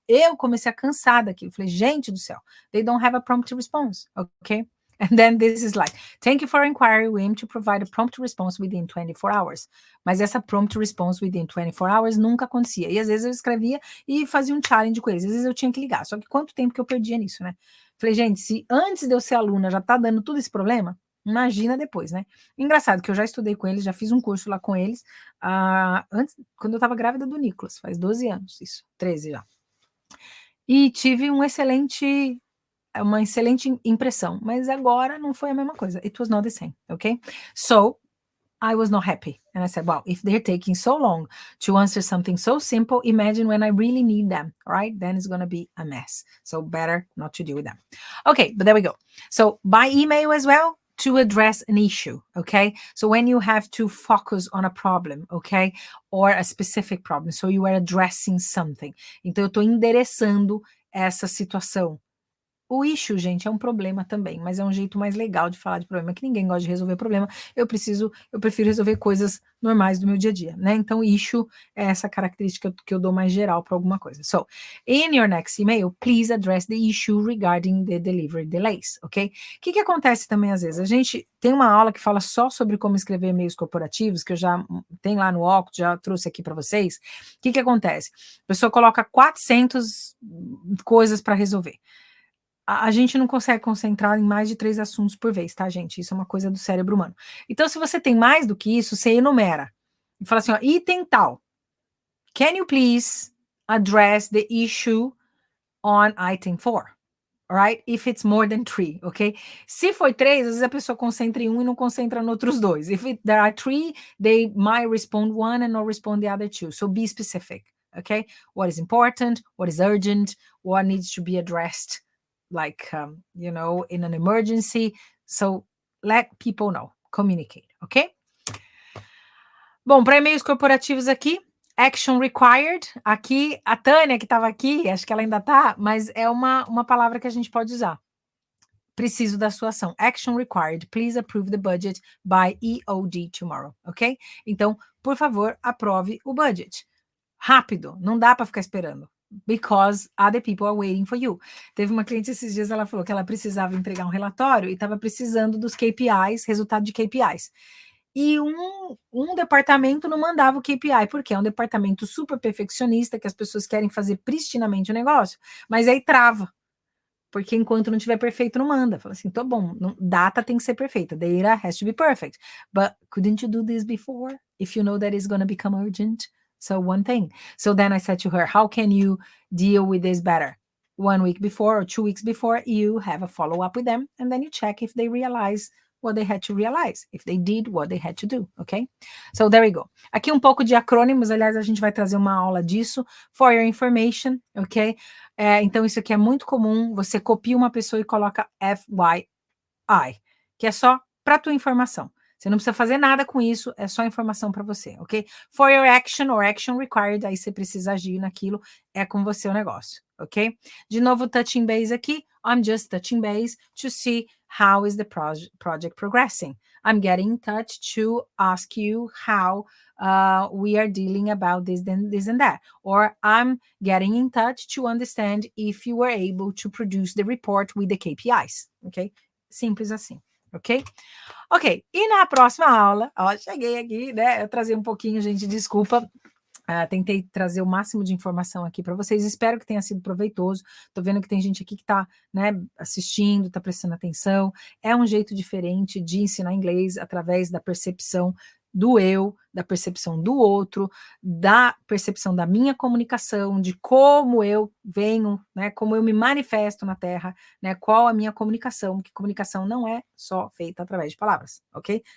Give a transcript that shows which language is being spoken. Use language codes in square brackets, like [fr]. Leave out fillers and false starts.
[pt] Eu comecei a cansar daquilo. Falei, gente do céu, [en] they don't have a prompt response, okay? And then this is like, thank you for inquiry, we aim to provide a prompt response within 24 hours. [pt] Mas essa [en] prompt response within 24 hours [pt] nunca acontecia. E às vezes eu escrevia e fazia um challenge com eles. Às vezes eu tinha que ligar. Só que quanto tempo que eu perdia nisso, né? Falei, gente, se antes de eu ser aluna já tá dando todo esse problema, imagina depois, né? Engraçado que eu já estudei com eles, já fiz um curso lá com eles, antes, quando eu estava grávida do Nicolas, faz 12 anos, isso, 13 já. E tive uma excelente impressão, mas agora não foi a mesma coisa. [en] It was not the same, okay? So, I was not happy. And I said, wow, if they're taking so long to answer something so simple, imagine when I really need them, right? Then it's going to be a mess. So better not to deal with them. Okay, but there we go. So by email as well, to address an issue, okay? So when you have to focus on a problem, okay? Or a specific problem, so you are addressing something. [pt] Então, eu estou endereçando essa situação. O issue, gente, é um problema também, mas é um jeito mais legal de falar de problema, que ninguém gosta de resolver problema. Eu prefiro resolver coisas normais do meu dia a dia, né? Então, issue é essa característica que eu dou mais geral para alguma coisa. [en] So, in your next email, please address the issue regarding the delivery delays, ok? [pt] O que acontece também às vezes? A gente tem uma aula que fala só sobre como escrever e-mails corporativos, que eu já tenho lá no Octo, já trouxe aqui para vocês. O que acontece? A pessoa coloca 400 coisas para resolver. A gente não consegue concentrar em mais de 3 assuntos por vez, tá, gente? Isso é uma coisa do cérebro humano. Então, se você tem mais do que isso, você enumera. E fala assim, ó, item tal. [en] Can you please address the issue on item 4? Alright? If it's more than 3, ok? [pt] Se foi 3, às vezes a pessoa concentra em um e não concentra nos outros 2. [en] If there are 3, they might respond 1 and not respond the other 2. So be specific, okay? What is important? What is urgent? What needs to be addressed? Like, in an emergency. So let people know, communicate, ok? [pt] Bom, para e-mails corporativos aqui, action required. Aqui, a Tânia, que estava aqui, acho que ela ainda está, mas é uma palavra que a gente pode usar. Preciso da sua ação. Action required. [en] Please approve the budget by EOD tomorrow, ok? [pt] Então, por favor, aprove o budget. Rápido, não dá para ficar esperando. [en] Because other people are waiting for you. [pt] Teve uma cliente esses dias, ela falou que ela precisava entregar um relatório e estava precisando dos KPIs, resultado de KPIs. E um departamento não mandava o KPI, porque é um departamento super perfeccionista, que as pessoas querem fazer pristinamente o negócio, mas aí trava. Porque enquanto não tiver perfeito, não manda. Fala assim, tá bom, data tem que ser perfeita, [en] data has to be perfect. But couldn't you do this before? If you know that it's going to become urgent? So one thing. So then I said to her, how can you deal with this better? 1 week before or 2 weeks before, you have a follow-up with them, and then you check if they realize what they had to realize, if they did what they had to do, okay? So there we go. [pt] Aqui um pouco de acrônimos, aliás, a gente vai trazer uma aula disso, [en] for your information, [pt] ok? Então isso aqui é muito comum, você copia uma pessoa e coloca FYI, que é só para tua informação. Você não precisa fazer nada com isso, é só informação para você, ok? [en] For your action or action required, [pt] aí você precisa agir naquilo, é com você o negócio, ok? De novo, [en] touching base aqui, I'm just touching base to see how is the project progressing. I'm getting in touch to ask you how we are dealing about this and that. Or I'm getting in touch to understand if you were able to produce the report with the KPIs, ok? [pt] Simples assim. Ok? Ok, e na próxima aula, ó, cheguei aqui, né? Eu trazei um pouquinho, gente, desculpa. Tentei trazer o máximo de informação aqui para vocês. Espero que tenha sido proveitoso. Tô vendo que tem gente aqui que tá, né, assistindo, tá prestando atenção. É um jeito diferente de ensinar inglês através da percepção do eu, da percepção do outro, da percepção da minha comunicação, de como eu venho, né, como eu me manifesto na Terra, né, qual a minha comunicação, porque comunicação não é só feita através de palavras, ok?